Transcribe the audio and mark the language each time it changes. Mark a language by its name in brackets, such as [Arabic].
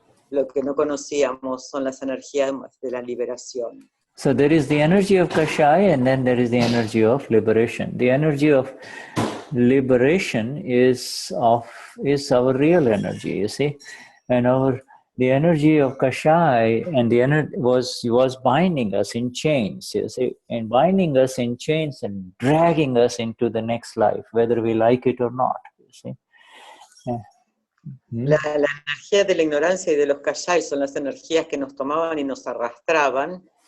[Spanish] Lo que no conocíamos son las energías de la liberación. [English] So there is the energy of Kashaya, and then there is the energy of liberation. The energy of liberation is our real energy, you see. And the energy of Kashaya and the energy was binding us in chains, you see, and binding us in chains and dragging us into the next life, whether we like it or not, you see. [Spanish] La energía de la ignorancia y de los kashai son las energías que nos tomaban y nos arrastraban.